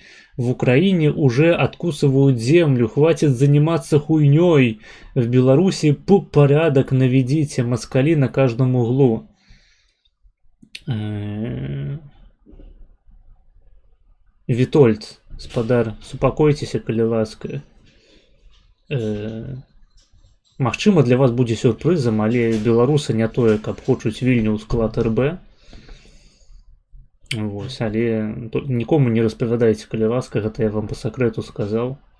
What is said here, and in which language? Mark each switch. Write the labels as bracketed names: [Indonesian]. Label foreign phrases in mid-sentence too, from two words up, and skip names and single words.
[Russian] В Украине уже откусывают землю. Хватит заниматься хуйней. В Беларуси порядок наведите. Москали на каждом углу. [Belarusian] Витольд, спадар, супакойцеся, калі ласка. Магчыма, для вас будзе сюрпрызам, але беларусы не тое, каб хочуць Вільню ў склад РБ. Вось, але нікому не распавядайце, калі ласка, гэта я вам па сакрэту сказаў.